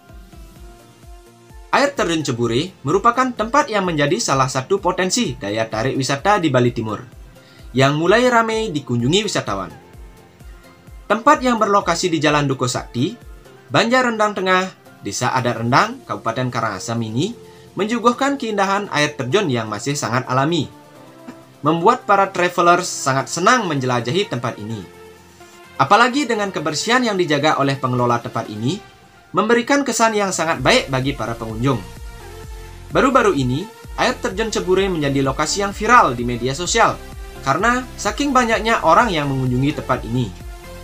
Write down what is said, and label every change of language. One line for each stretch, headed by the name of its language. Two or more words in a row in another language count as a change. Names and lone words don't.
Indonesian: Air terjun Cebure merupakan tempat yang menjadi salah satu potensi daya tarik wisata di Bali Timur, yang mulai ramai dikunjungi wisatawan. Tempat yang berlokasi di Jalan Duko Sakti, Banjar Rendang Tengah, Desa Adat Rendang, Kabupaten Karangasem ini menyuguhkan keindahan air terjun yang masih sangat alami, membuat para travelers sangat senang menjelajahi tempat ini. Apalagi dengan kebersihan yang dijaga oleh pengelola tempat ini, memberikan kesan yang sangat baik bagi para pengunjung. Baru-baru ini, air terjun Cebure menjadi lokasi yang viral di media sosial, karena saking banyaknya orang yang mengunjungi tempat ini.